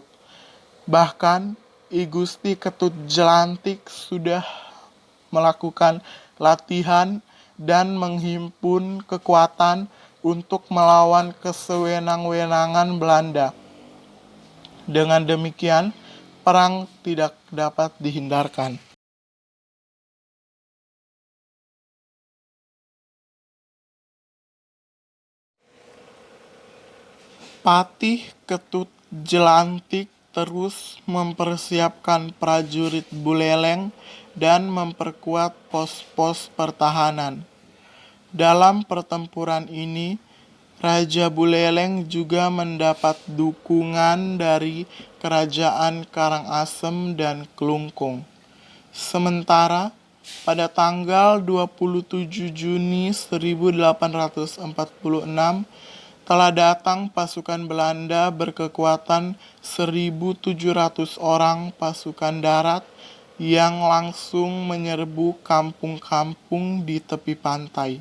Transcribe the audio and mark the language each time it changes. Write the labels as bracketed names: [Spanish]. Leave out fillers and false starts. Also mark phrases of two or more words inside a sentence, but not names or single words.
[Indonesian] Bahkan I Gusti Ketut Jelantik sudah melakukan latihan dan menghimpun kekuatan untuk melawan kesewenang-wenangan Belanda. Dengan demikian, perang tidak dapat dihindarkan. Patih Ketut Jelantik terus mempersiapkan prajurit Buleleng dan memperkuat pos-pos pertahanan. Dalam pertempuran ini, Raja Buleleng juga mendapat dukungan dari kerajaan Karangasem dan Klungkung. Sementara pada tanggal 27 Juni 1846 telah datang pasukan Belanda berkekuatan 1.700 orang pasukan darat yang langsung menyerbu kampung-kampung di tepi pantai.